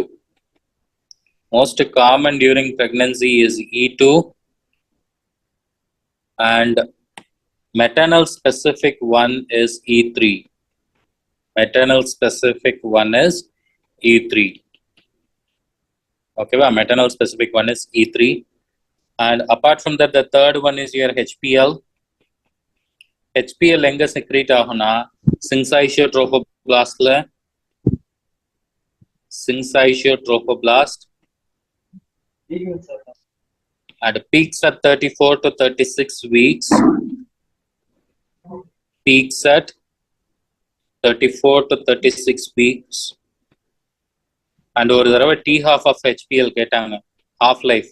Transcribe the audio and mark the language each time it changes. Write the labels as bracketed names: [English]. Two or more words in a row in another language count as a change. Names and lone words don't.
[English] Most common during pregnancy is E2, and maternal specific one is E3. Maternal specific one is E3. Okay, well, maternal specific one is E3. And apart from that, the third one is your HPL. [Tamil] HPL enga secrete ahuna syncytiotropoblast la. [English] Syncytiotropoblast. And peaks at 34 to 36 weeks. Peaks at 34 to 36 weeks. And over the T half of HPL ketanga half life.